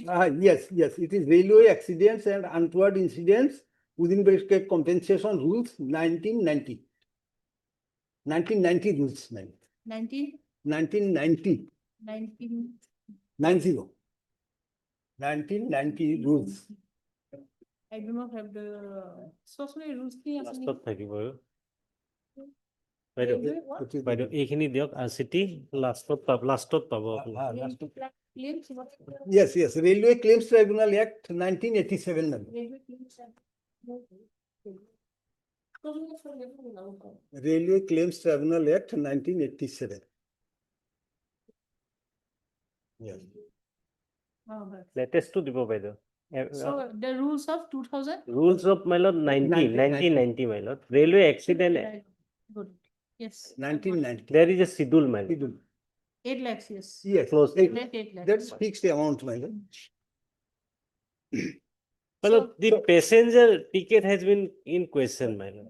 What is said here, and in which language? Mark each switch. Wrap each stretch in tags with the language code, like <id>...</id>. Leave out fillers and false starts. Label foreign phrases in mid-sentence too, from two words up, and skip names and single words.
<en>Yes, it is railway accidents and untoward incidents within prescribed compensation rules 1990. 1990 rules, man. 1990. 1990 rules. I do not have the, especially rules</en> <as>কি আছে লাষ্টত থাকিব</as> <en>Railway what?</en> <as>বাইদেউ এইখিনি দিয়ক RCT লাষ্টত পাব</as> <en>Claims what? Yes, Railway Claims Tribunal Act 1987. man. Railway claims are- Railway Claims Tribunal Act 1987. Yes. Oh, but-</en> <as>লেটেষ্টটো দিব বাইদেউ</as> <en>So the rules of 2000? rules of মাইলত 1990 মাইলত railway accident Good, yes. 1990. there is a schedule মাইলত 8 lakhs, yes. Yes. Close. 8 lakhs. That's fixed amount, my lord. মাইলত the passenger ticket has been in question মাইলত</en>